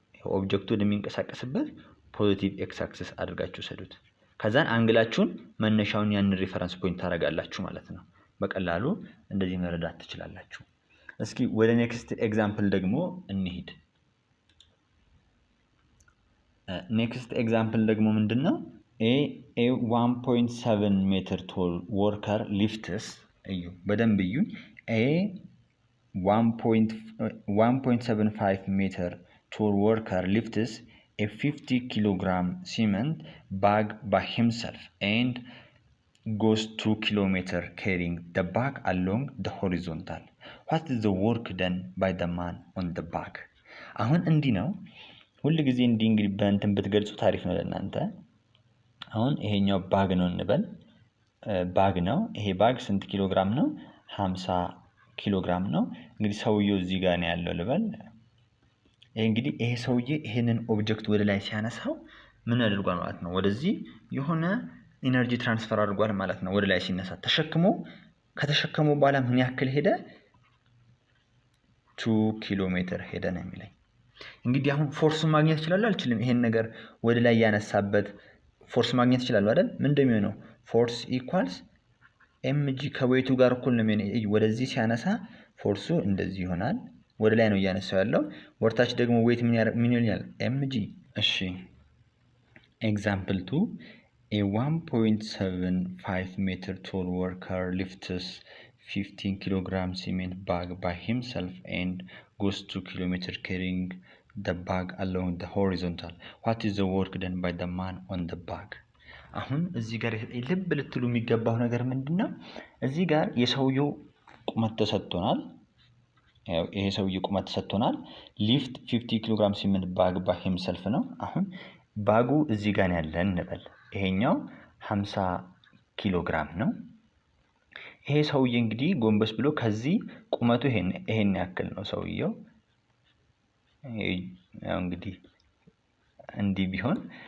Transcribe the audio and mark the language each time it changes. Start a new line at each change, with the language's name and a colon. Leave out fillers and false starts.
Amharic: ኦብጀክቱ ወደሚንቀሳቀስበት ፖዚቲቭ ኤክስ አክሲስ አድርጋችሁ ሰዱት። ከዛን አንግላችሁን መነሻውን ያን ሪፈረንስ ፖይንት ታደርጋላችሁ ማለት ነው። በቀላሉ እንደዚህ መረዳት ትችላላችሁ። እስኪ ወደ ኔክስት ኤግዛምፕል ደግሞ እንሂድ። ኔክስት ኤግዛምፕል ደግሞ ምንድነው?
English: a 1.7 ሜትር ቶል ወርከር ሊፍትስ
Amharic: እዩ በደንብ እዩ
English: a 1.75 ሜትር ቶል ወርከር ሊፍትስ a 50 kilogram cement bag by himself and goes 2 kilometers carrying the bag along the horizontal. What is the work done by the man on the bag?
Amharic: አሁን እንዲህ ነው ሁሉ ጊዜ እንዲህ እንግዲህ በእንትን ብትገልጹ ታሪፍ ነው ለእናንተ። አሁን ይሄኛው ባግ ነው እንበል፣ ባግ ነው። ይሄ ባግ ስንት ኪሎ ግራም ነው? 50 ኪሎ ግራም ነው። እንግዲህ ሰውየው እዚህ ጋር ነው ያለው ልበል። እንግዲህ ይሄ ሰውዬ ይሄንን ኦብጀክት ወደ ላይ ሲያነሳው ምን አድርጓል ማለት ነው? ወደዚህ የሆነ ኢነርጂ ትራንስፈር አድርጓል ማለት ነው። ወደ ላይ ሲነሳ ከተሸከሙ በኋላ ምን ያክል ሄደ? 2 ኪሎ ሜትር ሄደ ነው የሚለኝ። እንግዲህ አሁን ፎርሱን ማግኘት ይችላል አልችልም? ይሄን ነገር ወደ ላይ ያነሳበት ፎርስ ማግኘት ይችላል አይደል? ምን እንደሚሆነው ፎርስ ኢኳልስ ኤምጂ ከዌቱ ጋር እኩል ነው የሚሆነው። ወደዚህ ሲያነሳ ፎርሱ እንደዚህ ይሆናል፣ ወደ ላይ ነው እያነሳው ያለው። ወርታች ደግሞ ዌት ምን ይሆናል?
English: ኤምጂ። እሺ ኤግዛምፕል 2 a 1.75 meter tall worker lifts 15 kilogram cement bag by himself and goes 2 kilometers carrying the bag along the horizontal. What is the work done by the man on the bag?
Amharic: አሁን እዚህ ጋር ልብ ልትሉ የሚገባው ነገር ምንድነው? እዚህ ጋር የሰውየው ቁመት ተሰጥቶናል። ይሄ ሰውየው ቁመት ተሰጥቶናል። ሊፍት 50 ኪሎግራም ሲመንት ባግ ባይ ሂምሰልፍ ነው። አሁን ባጉ እዚህ ጋር ያለን እንበል። ይሄኛው 50 ኪሎግራም ነው። ይሄ ሰውዬ እንግዲህ ጎንበስ ብሎ ከዚህ ቁመቱ ይሄን ያክል ነው ሰውየው። ያው እንግዲህ እንዲህ ቢሆን